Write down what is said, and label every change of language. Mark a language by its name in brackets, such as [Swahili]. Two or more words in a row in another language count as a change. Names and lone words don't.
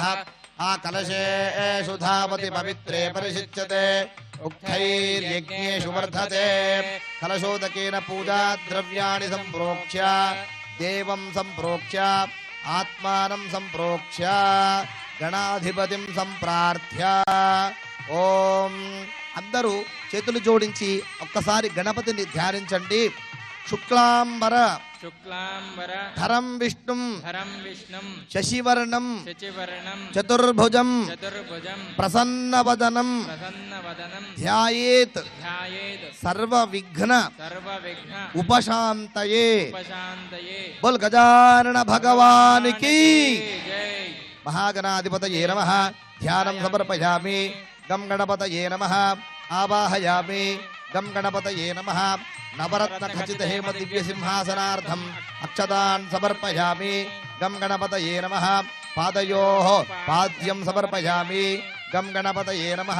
[Sanskrit] ఆ కలశేషు ధావతి పవిత్రే పరిశిచ్యతే ఉక్తైర్యజ్ఞేషు వర్ధతే కలశోదకేన పూజా ద్రవ్యాణి సంప్రోక్ష్య దేవం సంప్రోక్ష్య ఆత్మానం సంప్రోక్ష్య గణాధిపతిం సంప్రార్థ్య ఓం [Telugu] అందరూ చేతులు జోడించి ఒక్కసారి గణపతిని ధ్యానించండి. [Sanskrit] శుక్లాంబర शुक्लांबर ధరం విష్ణుం धरं विष्णुं శశివర్ణం शशिवर्णं చతుర్భుజం चतुर्भुजं ప్రసన్నవదనం प्रसन्नवदनं ధ్యాయేత్ ध्यायेत् సర్వ విఘ్న सर्वविघ्न ఉపశాంతయే. उपशान्तये [Hindi] बोल गजानन भगवान की जय [Sanskrit] మహాగణాధిపతయే నమః. ధ్యానం సమర్పయామి. గం గణపతయే నమః. ఆవాహయామి. గం గణపతయే నమః నవరత్న ఖచిత హేమ దివ్య సింహాసనార్థం అక్షతాన్ సమర్పయామి గం గణపతయే నమః పాదయోః పాద్యం సమర్పయామి గం గణపతయే నమః